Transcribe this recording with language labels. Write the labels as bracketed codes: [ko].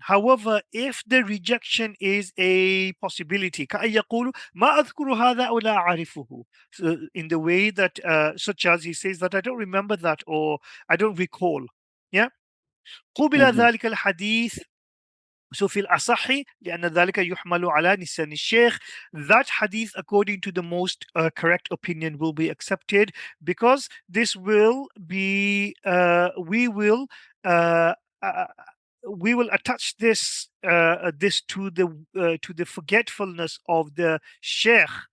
[en] However, if the rejection is a possibility, [ar] كأن يقول ما أذكر هذا أو لا أعرفه. [en] So in the way that such as he says that I don't remember that, or I don't recall. Yeah. [ar] قُبِلَ [en] Hmm. [ar] ذلك الحديث. [en] So [ar] في الأصح لأن ذلك يحمل على نسيان الشيخ. [en] That hadith, according to the most correct opinion, will be accepted, because this will be uh, uh, we will attach this to the forgetfulness of the sheikh.